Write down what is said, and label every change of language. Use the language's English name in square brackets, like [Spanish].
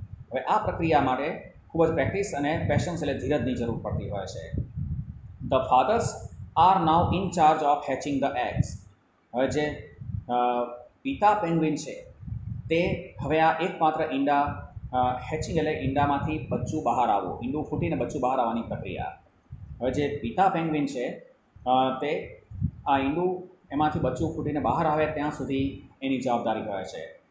[Gujarati] હવે આ પ્રક્રિયા માટે ખૂબ જ પ્રેક્ટિસ અને પેશન્સ એટલે ધીરજની જરૂર પડતી હોય છે. [English] The fathers are now in charge of hatching the eggs. [Gujarati] હવે જે પિતા પેંગ્વિન છે તે હવે આ એકમાત્ર ઈંડા હેચિંગ એટલે ઈંડામાંથી બચ્ચું બહાર આવવું, ઈંડું ફૂટીને બચ્ચું બહાર આવવાની પ્રક્રિયા. હવે જે પિતા પેંગ્વિન છે તે આ ઈંડું એમાંથી બચ્ચું ફૂટીને બહાર આવે ત્યાં સુધી એની જવાબદારી હોય છે.